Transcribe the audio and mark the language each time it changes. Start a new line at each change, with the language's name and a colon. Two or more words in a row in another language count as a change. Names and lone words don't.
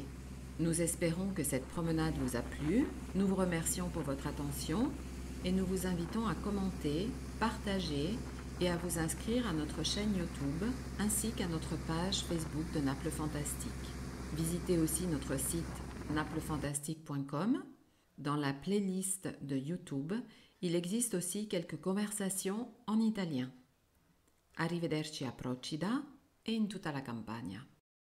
French: Nous espérons que cette promenade vous a plu, nous vous remercions pour votre attention et nous vous invitons à commenter, partager et à vous inscrire à notre chaîne YouTube ainsi qu'à notre page Facebook de Naples Fantastique. Visitez aussi notre site naplefantastique.com. Dans la playlist de YouTube, il existe aussi quelques conversations en italien.
Italian: Arrivederci a Procida e in tutta la Campania.